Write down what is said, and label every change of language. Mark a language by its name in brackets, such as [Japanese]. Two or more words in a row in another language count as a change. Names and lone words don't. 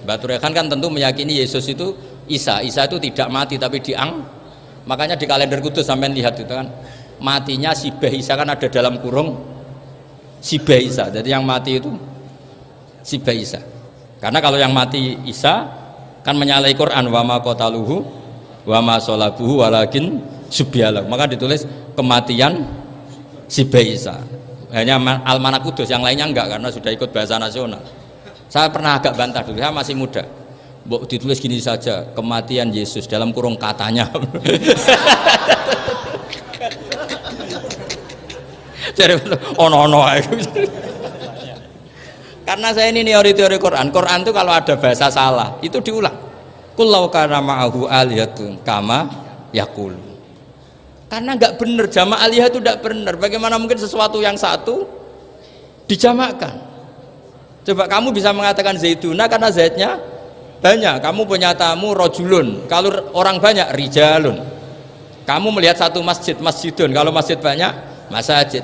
[Indonesian] Mbak Turehan kan tentu meyakini Yesus itu Isa itu tidak mati tapi makanya di kalender Kudus sampai lihat itu kan matinya si Beh Isa, kan ada dalam kurung si Beh Isa, jadi yang mati itu si Beh Isa. Karena kalau yang mati Isa kan menyalahi Quran, [Arabic] وما قتلوه وما صلبوه ولكن شبه له, [Indonesian] maka ditulis kematian si Beh Isa. Hanya Almanak Kudus, yang lainnya enggak karena sudah ikut bahasa nasional. Saya pernah agak bantah dulu, saya masih muda, ditulis gini saja, kematian Yesus dalam kurung katanya. Karena saya ini teori Quran itu kalau ada bahasa salah itu diulang. [Arabic] قل لو كان معه آلهة كما يقول. [Indonesian] Karena nggak benar, jamak alihah itu tidak benar. Bagaimana mungkin sesuatu yang satu dijamakkan? Coba kamu bisa mengatakan Zaiduna karena Zaidnya banyak. Kamu punya tamu rojulun, kalau orang banyak rijalun. Kamu melihat satu masjid, masjidun, kalau masjid banyak masjid.